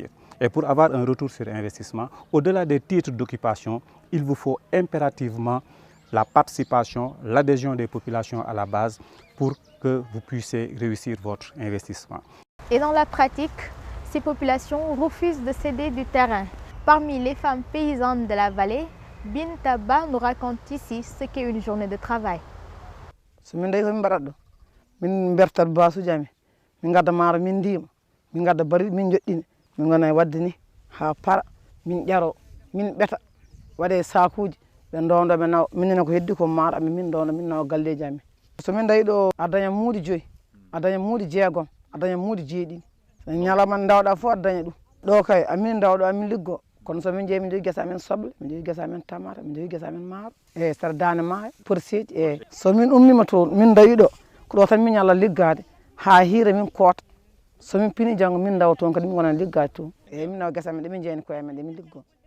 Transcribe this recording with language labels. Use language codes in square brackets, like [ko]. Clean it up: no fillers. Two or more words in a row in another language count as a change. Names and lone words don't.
[fr] Et pour avoir un retour sur investissement, au-delà des titres d'occupation, il vous faut impérativement la participation, l'adhésion des populations à la base pour que vous puissiez réussir votre investissement. Et dans la pratique, ces populations refusent de céder du terrain. Parmi les femmes paysannes de la vallée, Binta Ba nous raconte ici ce qu'est une journée de travail. [ff] So min dayi min mbaɗat ɗo min bertat basuji amin min gadda maaro min ndima min gadda bari min joɗɗina min gona e wadde ni ha para min ƴaro min ɓeta waɗe sakuji ɓe ndowdo ɓe nawa minne ko heddi ko maaro amin min ndowdo min nawa galleji amin so min dayi ɗo a daña muuɗi 5 a daña muuɗi 6 a daña muuɗi 7 so ñalawma dawɗa fof a daña ɗum ɗo kay amin dawɗo amin liggo kono so min jeeyi min jogui guesa amen soble min jogui guesa amen tamata min jogui guesa amen maaro e sara dane maayo porseji e so min ummima to min dayi ɗo ko ɗo tan min ñalla liggade ha hiira min koota so min pini janggo min dawa toon kadi min gonan liggade toon e min nawa guesa amen ɗe min jeeyani koye amen ɗe min liggo.